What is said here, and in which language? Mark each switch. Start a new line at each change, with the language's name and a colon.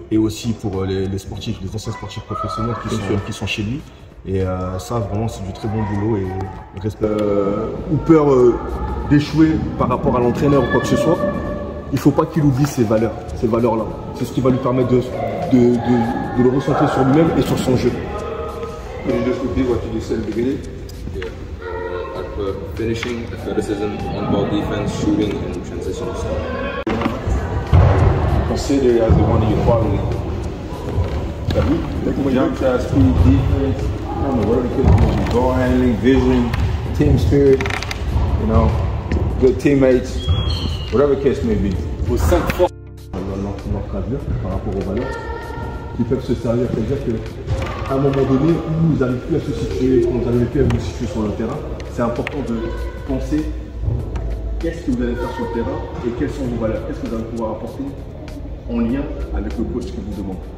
French: Et aussi pour les sportifs, les anciens sportifs professionnels qui sont chez lui. Et ça, vraiment, c'est du très bon boulot. Et respect. Ou peur d'échouer par rapport à l'entraîneur ou quoi que ce soit. Il ne faut pas qu'il oublie ces valeurs-là. C'est ce qui va lui permettre de le recentrer sur lui-même et sur son jeu.
English: Could you just repeat what you just said at the beginning? Yeah. Finishing, athleticism, on-ball defense, shooting, and transitional stuff. Consider it as one of your qualities. Jump shot, speed, defense, I don't know, whatever the case may be, ball handling, vision, team spirit, you know, good teammates, whatever the case may be.
French: Aux 5 forces notre avenir par rapport aux valeurs qui peuvent se servir, c'est-à-dire qu'à un moment donné où vous n'arrivez plus à se situer, quand vous n'arrivez plus à vous situer sur le terrain, c'est important de penser qu'est-ce que vous allez faire sur le terrain et quelles sont vos valeurs, qu'est-ce que vous allez pouvoir apporter en lien avec le coach qui vous demande.